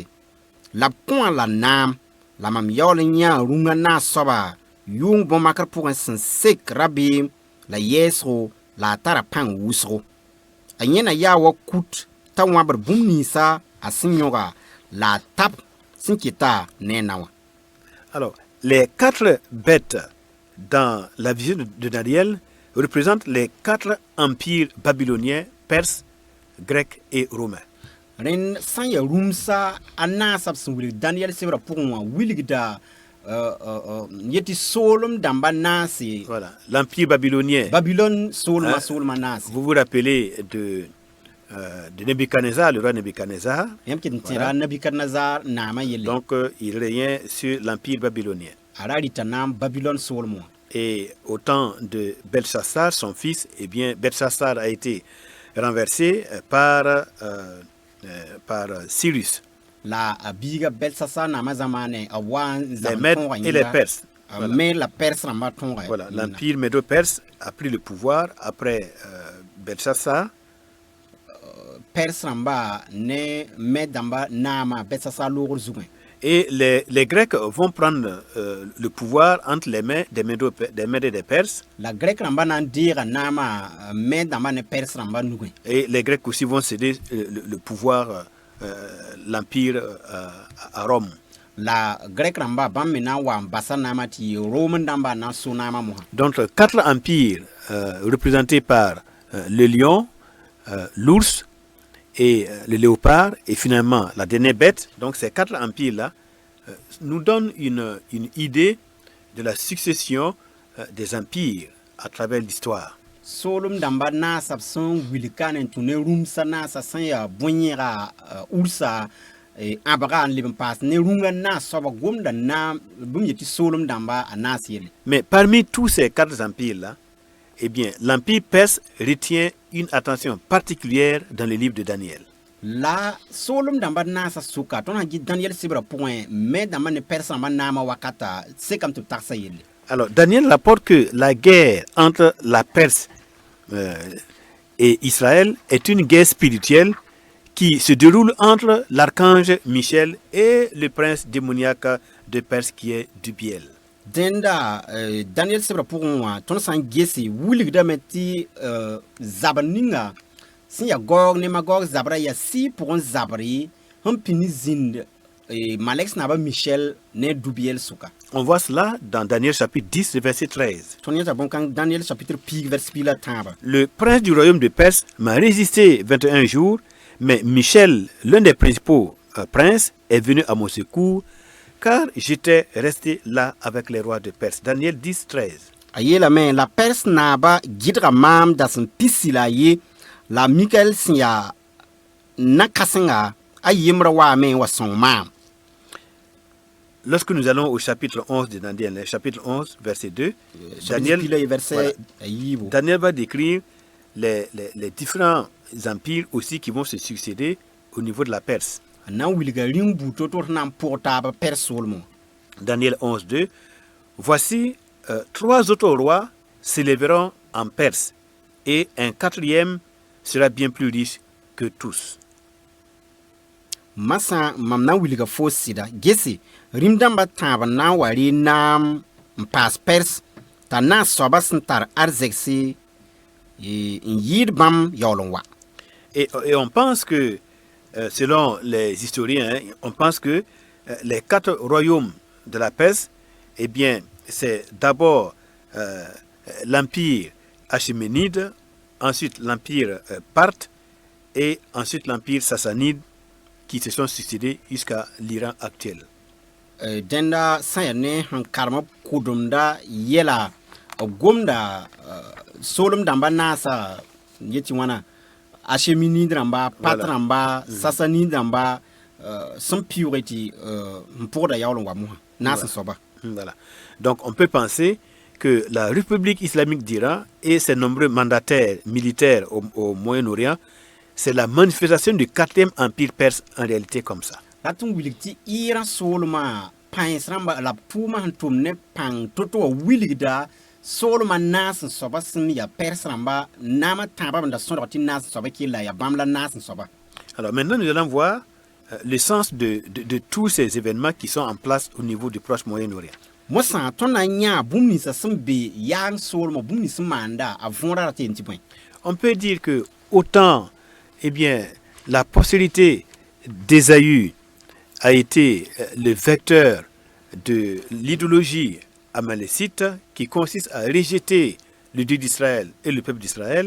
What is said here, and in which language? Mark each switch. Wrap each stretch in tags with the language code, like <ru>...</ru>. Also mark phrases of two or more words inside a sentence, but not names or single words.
<mos>La b kõ-a la naam la mam yaool n yã rũngã naas soaba yʋʋng bõn-makr pʋgẽ sẽn sek rabeem la yɛɛsgo la a tara pãng wʋsgo. A yẽna yaa wa kut t'a wãbr bũmb ninsã a sẽn yõga la a tab sẽn keta ne a nawa.</mos> <fr>Alors, les 4 bêtes dans la vision de Daniel représentent les 4 empires babyloniens, perses, grecs et romains.</fr> <mos>Rẽnd sã n yaa rũmsa a naasã b sẽn wilg Daniel sebrã pʋgẽ wã wilgda yet tɩ soolem dãmba naase.</mos> <fr>Voilà, l'empire babylonien.</fr> <mos>Babylone soolma naase.</mos> <fr>Vous vous rappelez de Nebuchadnezzar, le roi Nebuchadnezzar.</fr> <mos>Yãmb kɩt n tẽra Nabukadnezar naamã yelle.</mos> <fr>Donc, il régnait sur l'empire babylonien.</fr> <mos>A ra rɩta naam Babylone soolem wã.</mos> <fr>Et au temps de Belshazzar, son fils, eh bien, Belshazzar a été renversé par Cyrus.</fr> <mos>La a biiga Belshazzar naamã zamaane a wa n</mos> <fr>Les</fr> <mos>zãmb</mos> <fr>Mèdes</fr> <mos>tõoga</mos> <fr>et les Perses.</fr> <mos>a me la Perse rãmbã tõoga.</mos> <fr>Voilà, l'empire médo-perse a pris le pouvoir après Belshazzar.</fr> <mos>Perse rãmba ne me dãmba naamã Belshazzar loogr zugẽ.</mos> <fr>Et les Grecs vont prendre le pouvoir entre les mains des Mèdes et des Perses.</fr> <mos>La grec rãmba na n deega naamã me dãmba ne Perse rãmba nugẽ.</mos> <fr>Et les Grecs aussi vont céder le pouvoir, l'empire à Rome.</fr> <mos>La grec rãmba bãmb me na n wa n basa naamã tɩ Rome dãmba na n so naamã mosã.</mos> <fr>Donc 4 empires représentés par le lion, l'ours et le léopard, et finalement la dernière bête. Donc ces 4 empires-là nous donnent une idée de la succession des empires à travers l'histoire.</fr> <mos>Soolem dãmba naasã b sẽn wilka ne n tũ ne rũmsã naasã sẽn yaa bõe-yẽga ursa ãbga n leb n paas ne rũngã naas soaba gomda naam bũmb yetɩ soolem dãmba a naas yelle.</mos> <fr>Mais parmi tous ces 4 empires-là, eh bien, l'empire perse retient une attention particulière dans le livre de Daniel.</fr> <mos>La soolem dãmba naasã sʋka tõnd sã gɩ Daniel sebrã pʋgẽ me dãmba ne Perse rãmbã naamã wakata sekame tɩ b tagsa yelle.</mos> <fr>Alors, Daniel rapporte que la guerre entre la Perse et Israël est une guerre spirituelle qui se déroule entre l'archange Michel et le prince démoniaque de Perse qui est Dubiel.</fr> <mos>dẽnda Daniel sebra pʋgẽ wã tõnd sã n gese wilgdame tɩ zabr ninga sẽn ya Gog ne Magog zabra yaa sɩ pʋgẽ zabri sẽn pĩ ne zĩnd malek sẽn na Michel ne Dubiel sʋka.</mos> <fr>On voit cela dans Daniel chapitre 10, verset 13.</fr> <mos>tõnd yẽsa bõn-kãng Daniel chapitre pig vers pila tãaba.</mos> <fr>Le prince du royaume de Perse m'a résisté 21 jours, mais Michel, l'un des principaux princes, est venu à mon secours, car j'étais resté là avec les rois de Perse. Daniel 10, 13.</fr> <mos>A yeelame la Perse naaba gɩdga maam da sẽn pisi la a ye la Mikael sẽn ya na-kãsenga a yembra waame wa sõng maam.</mos> <fr>Lorsque nous allons au chapitre 11 de Daniel, chapitre 11, verset 2, Daniel,</fr> <mos>Pila verset</mos> <fr>voilà,</fr> <mos>a yiibo.</mos> <fr>Daniel va décrire les différents empires aussi qui vont se succéder au niveau de la Perse.</fr> <mos>A na n wilga rĩng buto tɩ d na n pʋg taaba Perse soolmẽ.</mos> <fr>Daniel 11, 2. Voici 3 autres rois s'élèveront en Perse, et un 4e sera bien plus riche que tous.</fr> <mos>Masã mam na n wilga fo sɩda gese rĩm dãmbã tãab n na n wa ree naam n paas Perse t'a na n soaba sẽn tar arzegse n yɩɩd bãmb yaool n wa.</mos> <fr>Et on pense que, selon les historiens, hein, on pense que les 4 royaumes de la Perse, eh bien, c'est d'abord l'empire achéménide, ensuite l'empire parthe, et ensuite l'empire sassanide, qui se sont succédés jusqu'à l'Iran actuel.</fr> <mos>Dẽnda sã n ya ne sẽn karema kʋdemda yɛla gomda soolem dãmba naasa n yetɩ wãna Achéménide rãmba, Pat rãmba, Sassanide rãmba sẽn pɩʋʋge tɩ n pʋgda yaool n wa mosã naas n soaba.</mos> <fr>Voilà. Donc on peut penser que la République islamique d'Iran et ses nombreux mandataires militaires au Moyen-Orient, c'est la manifestation du 4e empire perse en réalité comme ça.</fr> <mos>La tɩ n wilg tɩ Iran soolmã pãens rãmba la b tʋʋmã sẽn tʋm ne pãng to-to wa wilgda soolmã naas n soaba sẽn ya Perse rãmba naamã tãabã n da sõdg tɩ naas n soaba kella ya bãmb la naas n soaba.</mos> <fr>Alors maintenant, nous allons voir le sens de tous ces événements qui sont en place au niveau du proche Moyen-Orient.</fr> <mos>Mosã tõnd na n yãa bũmb ninsã sẽn be yaang soolmã bũmb nins sẽn maanda a võora ra tɩ yen tɩ bõe.</mos> <fr>On peut dire que autant, eh bien, la postérité d'Ésaü a été le vecteur de l'idéologie amalécite qui consiste à rejeter le Dieu d'Israël et le peuple d'Israël.</fr>